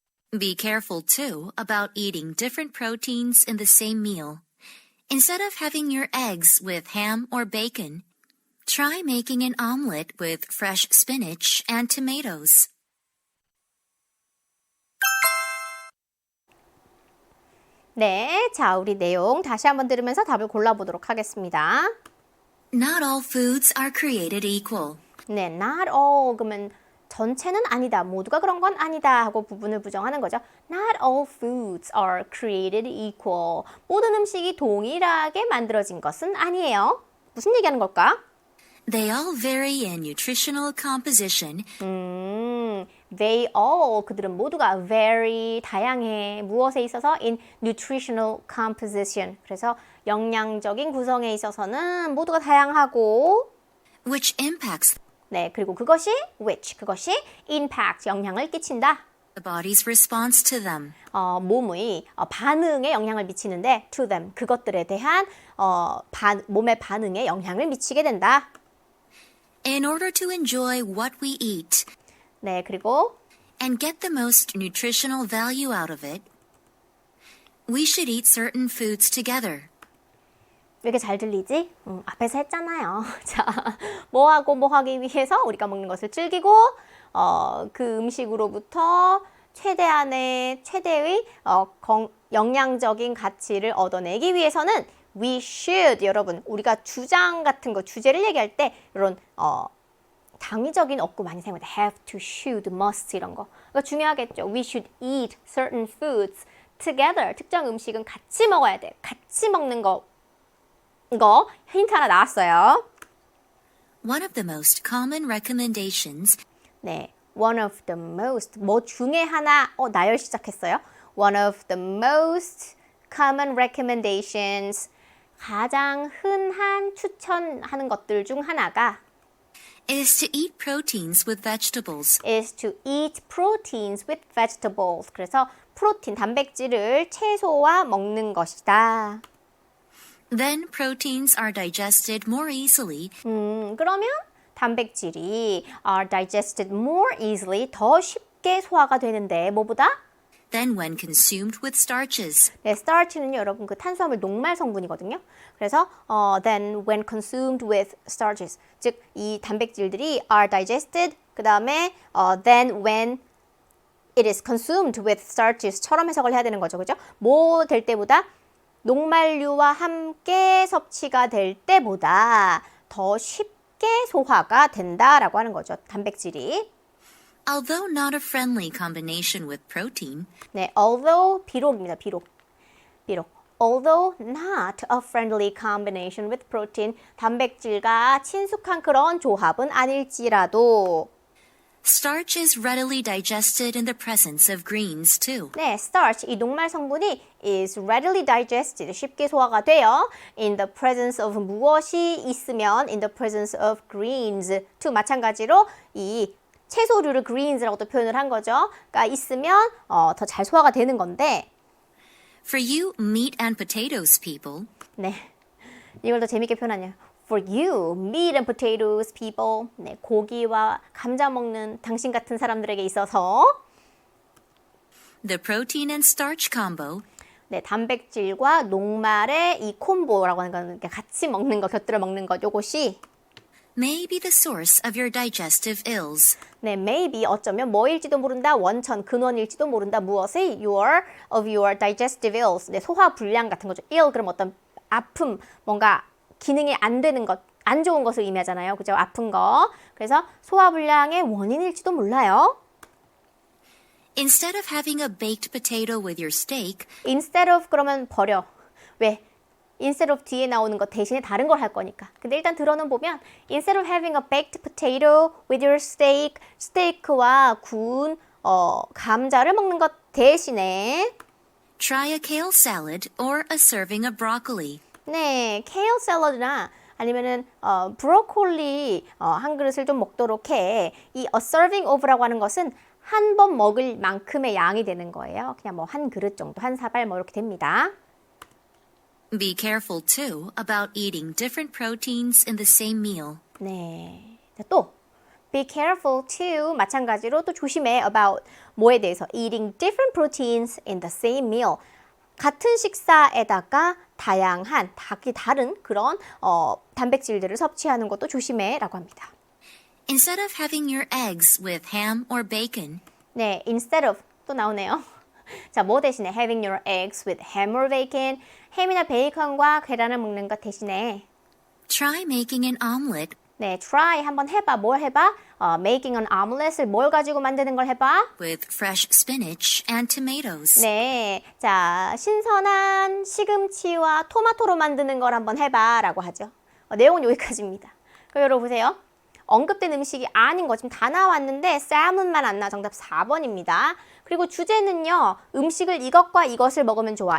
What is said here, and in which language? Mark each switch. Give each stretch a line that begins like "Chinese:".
English: Be careful, too, about eating different proteins in the same meal. Instead of having your eggs with ham or bacon, try making an omelet with fresh spinach and tomatoes.
Korean: 네, 자, 우리 내용 다시 한번 들으면서 답을 골라보도록 하겠습니다.
English: Not all foods are created equal.
Korean: 네,
English: not all
Korean: 그러면 전체는 아니다, 모두가 그런 건 아니다 하고 부분을 부정하는 거죠.
English: Not all foods are created equal.
Korean: 모든 음식이 동일하게 만들어진 것은 아니에요. 무슨 얘기하는 걸까?
English: They all vary in nutritional composition. They all,
Korean: 그들은 모두가 very, 다양해. 무엇에 있어서?
English: In nutritional composition.
Korean: 그래서 영양적인 구성에 있어서는 모두가 다양하고
English: which impacts
Korean: 네, 그리고 그것이 그것이 impact, 영향을 끼친다.
English: the body's response to them.
Korean: 몸의 반응에 영향을 미치는데
English: to them,
Korean: 그것들에 대한 몸의 반응에 영향을 미치게 된다.
English: In order to enjoy what we eat
Korean: 네, 그리고
English: and get the most nutritional value out of it, we should eat certain foods together.
Korean: 왜 이렇게 잘 들리지? 앞에서 했잖아요. 자, 뭐하고 뭐 하기 위해서 우리가 먹는 것을 즐기고 그 음식으로부터 최대의 영양적인 가치를 얻어내기 위해서는
English: we should,
Korean: 여러분, 우리가 주장 같은 거, 주제를 얘기할 때 이런 당위적인 어구 많이 사용합니다.
English: have to, should, must
Korean: 이런 거. 그러니까 중요하겠죠.
English: We should eat certain foods together.
Korean: 특정 음식은 같이 먹어야 돼. 같이 먹는 거 힌트 하나 나왔어요.
English: One of the most common recommendations
Korean: 네,
English: one of the most,
Korean: 뭐 중에 하나, 나열 시작했어요.
English: One of the most common recommendations,
Korean: 가장 흔한 추천하는 것들 중 하나가
English: is to eat proteins with vegetables. is to eat proteins with vegetables.
Korean: 그래서 프로틴, 단백질을 채소와 먹는 것이다.
English: Then proteins are digested more easily
Korean: 그러면 단백질이
English: are digested more easily,
Korean: 더 쉽게 소화가 되는데 뭐보다?
English: than when consumed with starches.
Korean: 네, starch는 여러분 그 탄수화물 녹말 성분이거든요. 그래서
English: then when consumed with starches,
Korean: 즉 이 단백질들이
English: are digested,
Korean: 그 다음에
English: then when it is consumed with starches
Korean: 처럼 해석을 해야 되는 거죠, 그죠? 뭐 될 때보다 녹말류와 함께 섭취가 될 때보다 더 쉽게 소화가 된다라고 하는 거죠, 단백질이.
English: Although not a friendly combination with protein,
Korean: 네, although 비록입니다. 비록.
English: Although not a friendly combination with protein,
Korean: 단백질과 친숙한 그런 조합은 아닐지라도
English: starch is readily digested in the presence of greens too.
Korean: 네, starch, 이 녹말 성분이
English: is readily digested,
Korean: 쉽게 소화가 돼요.
English: In the presence of
Korean: 무엇이 있으면
English: in the presence of greens to
Korean: 마찬가지로 이 채소류를
English: greens
Korean: 라고도 표현을 한 거죠. 그러니까 있으면 더 잘 소화가 되는 건데
English: For you meat and potatoes people,
Korean: 네, 이걸 더 재밌게 표현하냐.
English: For you, meat and potatoes people.
Korean: 네, 고기와 감자 먹는 당신 같은 사람들에게 있어서
English: the protein and starch combo
Korean: 네, 단백질과 녹말의 이 콤보라고 하는 건 같이 먹는 거, 곁들여 먹는 것, 요것이
English: may be the source of your digestive ills.
Korean: 네, maybe 어쩌면 뭐일지도 모른다, 원천, 근원일지도 모른다, 무엇의
English: of your digestive ills,
Korean: 네, 소화 불량 같은 거죠. ill 그럼 어떤 아픔, 뭔가 기능이 안 되는 것, 안 좋은 것을 의미하잖아요, 그죠? 아픈 거. 그래서 소화 불량의 원인일지도 몰라요.
English: Instead of having a baked potato with your steak, Instead of
Korean: 그러면 버려. 왜?
English: instead of
Korean: 뒤에 나오는 거 대신에 다른 걸 할 거니까. 근데 일단 들어는 보면
English: instead of having a baked potato with your steak,
Korean: 스테이크와 구운 감자를 먹는 것 대신에
English: Try a kale salad or a serving of broccoli.
Korean: 네, 케일 샐러드나 아니면은 브로콜리 한 그릇을 좀 먹도록 해. 이 a serving of라고 하는 것은 한 번 먹을 만큼의 양이 되는 거예요. 그냥 뭐 한 그릇 정도, 한 사발 뭐 이렇게 됩니다.
English: Be careful too about eating different proteins in the same meal.
Korean: 네, 또
English: be careful too
Korean: 마찬가지로 또 조심해
English: about
Korean: 뭐에 대해서
English: eating different proteins in the same meal.
Korean: 같은 식사에다가 다양한 다른 그런 단백질들을 섭취하는 것도 조심해라고 합니다.
English: Instead of having your eggs with ham or bacon,
Korean: 네, instead of 또 나오네요. 자, 뭐 대신에
English: having your eggs with ham or bacon,
Korean: 햄이나 베이컨과 계란을 먹는 것 대신에
English: try making an omelet
Korean: 네, try 한번 해봐. 뭘 해봐?
English: making an omelet
Korean: 을 뭘 가지고 만드는 걸 해봐?
English: with fresh spinach and tomatoes.
Korean: 네, 자, 신선한 시금치와 토마토로 만드는 걸 한번 해봐 라고 하죠. 내용은 여기까지입니다. 그럼 여러분 보세요. 언급된 음식이 아닌 거 지금 다 나왔는데 쌀문만 안 나와. 정답 4번입니다. 그리고 주제는요. 음식을 이것과 이것을 먹으면 좋아.